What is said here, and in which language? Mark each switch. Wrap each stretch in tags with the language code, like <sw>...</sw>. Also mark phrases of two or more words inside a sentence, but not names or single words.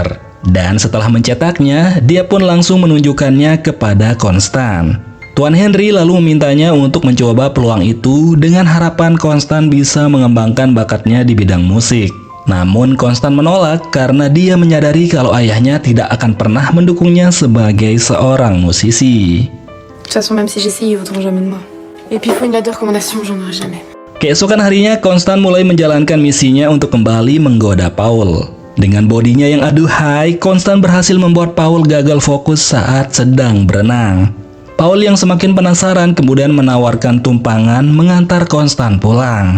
<id>Dan setelah mencetaknya, dia pun langsung menunjukkannya kepada Constant. Tuan Henry lalu memintanya untuk mencoba peluang itu dengan harapan Constant bisa mengembangkan bakatnya di bidang musik. Namun Constant menolak karena dia menyadari kalau ayahnya tidak akan pernah mendukungnya sebagai seorang musisi.</id> <fr>De toute façon, même si j'essaye, ils voudront jamais de moi. Et puis, il faut une lettre de recommandation, j'en aurai jamais.</fr> <id>Keesokan harinya, Constant mulai menjalankan misinya untuk kembali menggoda Paul. Dengan bodinya yang aduhai, Constant berhasil membuat Paul gagal fokus saat sedang berenang. Paul yang semakin penasaran kemudian menawarkan tumpangan mengantar Constant pulang.</id>